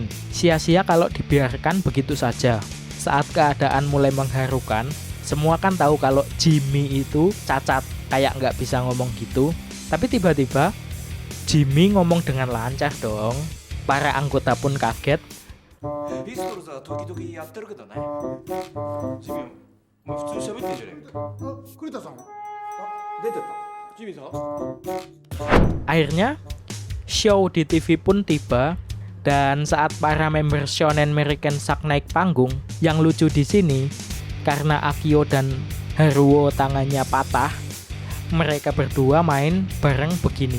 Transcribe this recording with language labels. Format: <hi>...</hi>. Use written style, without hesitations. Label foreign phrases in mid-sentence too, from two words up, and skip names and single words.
<id>Sia-sia kalau dibiarkan begitu saja. Saat keadaan mulai mengharukan, semua kan tahu kalau Jimmy itu cacat, kayak nggak bisa ngomong gitu. Tapi tiba-tiba Jimmy ngomong dengan lancar dong. Para anggota pun kaget.</id> <ja>ピストルさ時々やってるけどねジミーお前普通に喋ってんじゃねえか栗田さん出てったジミーさん</ja> <id>Akhirnya show di TV pun tiba. Dan saat para member Shonen Merikensak naik panggung, yang lucu di sini karena Akio dan Haruo tangannya patah, mereka berdua main bareng begini.</id>